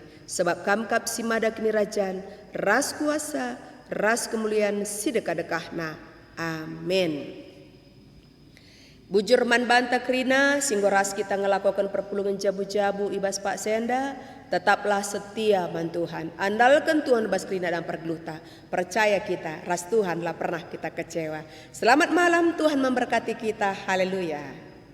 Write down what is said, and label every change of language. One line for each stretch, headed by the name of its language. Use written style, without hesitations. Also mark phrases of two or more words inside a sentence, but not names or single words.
Batak Karo: Sebab kamkap si mada kini rajan, ras kuasa, ras kemuliaan si dekah-dekahna. Amin. Bujur man banta krina, singgoras kita ngelakukan perpulungan jabu-jabu ibas Pak Senda,
Indonesian: tetaplah setia
Batak Karo: man Tuhan.
Indonesian: Andalkan Tuhan
Batak Karo: bas krina dan pergeluta. Percaya kita, ras Tuhan lah pernah kita kecewa.
Indonesian: Selamat malam, Tuhan memberkati kita. Haleluya.